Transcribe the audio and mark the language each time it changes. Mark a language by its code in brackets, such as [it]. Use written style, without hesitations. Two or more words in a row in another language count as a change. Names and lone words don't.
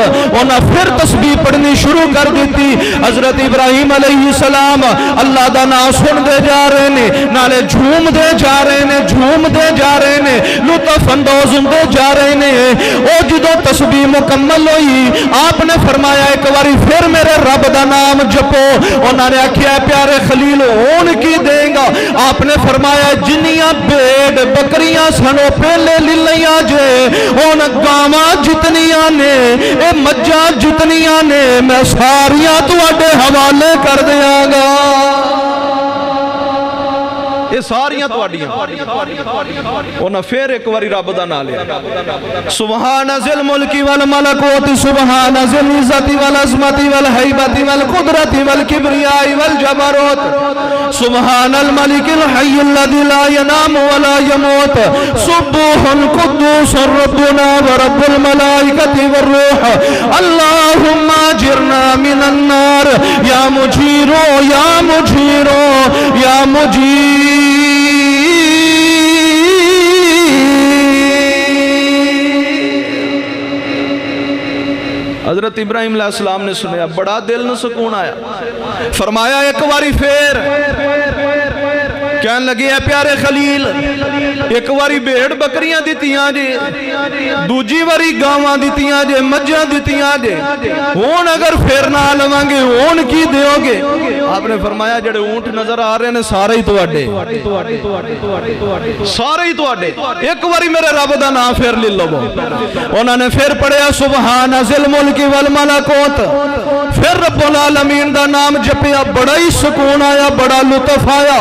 [pa] انہاں پھر تسبیح پڑھنی شروع کر دیتی۔ حضرت ابراہیم علیہ السلام اللہ دا نام سن دے جا رہے نے، نالے جھوم دے جا رہے نے، جھوم دے جا رہے نے، لطف اندوز ہوندے جا رہے نے۔ او جدو تسبیح مکمل ہوئی آپ نے فرمایا ایک باری پھر میرے رب دا نام جپو۔ انہوں نے آکھیا پیارے خلیل ہون کی دیں گا؟ آپ نے فرمایا جنیاں بیڑ بکریاں سنو پہلے للیاں جے، ہن گاواں جتنیاں نے اے مجھاں جتنیاں نے میں ساریاں تواڈے حوالے کر دیاں گا، یہ ساریاں تواڈیاں۔ انہاں پھر ایک واری رب دا نام لیا [ar] سبحان ذی الملک والملکوت سبحان ذی العزت والعظمت والہیبت والقدرت والکبریاء والجبروت سبحان الملک الحی الذی لا ینام ولا یموت سبوح قدوس ربنا ورب الملائکۃ والروح اللہم اجرنا من النار یا مجیر یا مجیر یا مجیر۔ [pa] حضرت ابراہیم علیہ السلام نے سنیا بڑا دل نہ سکون آیا، فرمایا ایک واری پھر کہنے لگے اے پیارے خلیل ایک واری بیڑ بکریاں دیتیاں جے، دوجی واری گاواں دیتیاں جے، مجھاں دیتیاں جے، ہون اگر پھر نہ لواں گے ہون کی دیو گے؟ آپ نے فرمایا جڑے اونٹ نظر آ رہے نے سارے ہی تواڈے، سارے ہی تواڈے، ایک واری میرے رب دا نام پھر لے لو۔ انہوں نے پھر پڑھیا [ar] سبحان ذی الملک والملکوت، [pa] پھر رب العالمین دا نام جپیا، بڑا ہی سکون آیا، بڑا لطف آیا۔